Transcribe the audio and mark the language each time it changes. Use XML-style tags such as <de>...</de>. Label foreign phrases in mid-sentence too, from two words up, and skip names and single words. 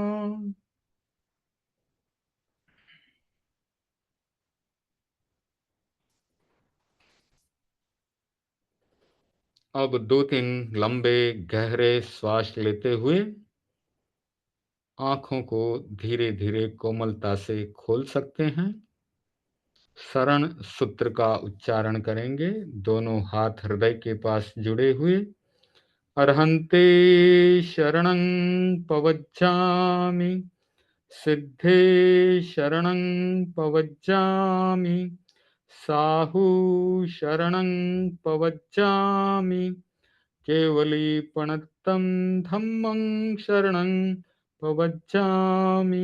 <hi>अब 2-3 लंबे गहरे श्वास लेते हुए आंखों को धीरे धीरे कोमलता से खोल सकते हैं। शरण सूत्र का उच्चारण करेंगे। दोनों हाथ हृदय के पास जुड़े हुए।</hi> <pra>अर्हन्ते शरणं पवज्जामि। सिद्धे शरणं पवज्जामि। साहु शरणं पवज्जामि। केवलीपणत्तं धम्मं शरणं पवज्जामि।</pra>